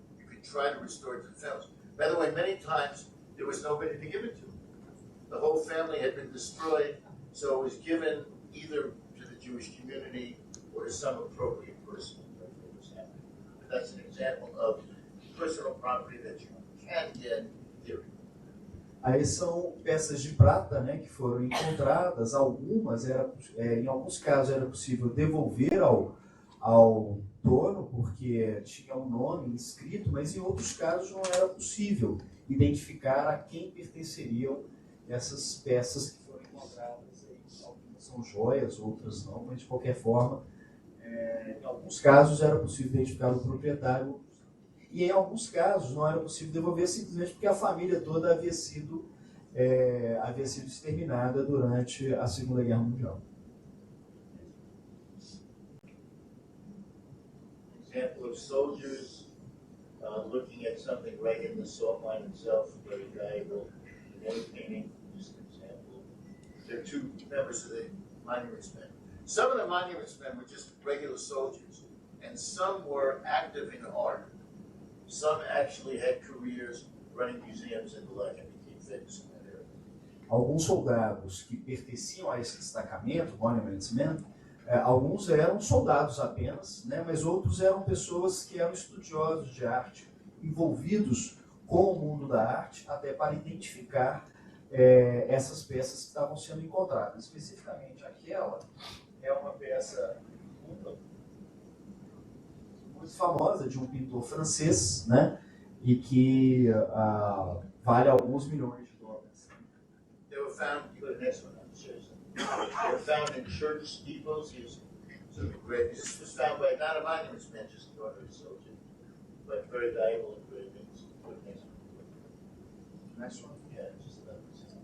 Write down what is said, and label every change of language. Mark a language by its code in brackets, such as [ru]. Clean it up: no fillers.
[en] You could try to restore it to the families. By the way, many times there was nobody to give it to. The whole family had been destroyed, so it was given either to the Jewish community or to some appropriate person. But that's an example of personal property that you can get in theory. [pt] Aí são peças de prata, né, que foram encontradas. Algumas, em alguns casos, era possível devolver ao dono, porque tinha um nome inscrito, mas em outros casos não era possível identificar a quem pertenceriam essas peças que foram encontradas. Algumas são joias, outras não, mas de qualquer forma, em alguns casos era possível identificar o proprietário. E em alguns casos não era possível devolver simplesmente porque a família toda havia sido exterminada durante a Segunda Guerra Mundial. [en] Example of soldiers looking at something right in the salt mine itself, very valuable. One painting, just an example. There are two members of the monuments men. Some of the monuments men were just regular soldiers, and some were active in art. Some actually had careers running museums and the like and became famous in that area. [pt] Alguns soldados que pertenciam a esse destacamento, Monuments Men, alguns eram soldados apenas, né, mas outros eram pessoas que eram estudiosos de arte, envolvidos com o mundo da arte, até para identificar essas peças que estavam sendo encontradas. Especificamente aquela é uma peça muito famosa de um pintor francês, né, e que vale alguns milhões de dólares. [en] They were found, you go to the next one, seriously. They were found in church steeples. This was found by not a monuments man, just an ordinary soldier, but very valuable engravings. Go to the next one. Next one. Yeah, just about this.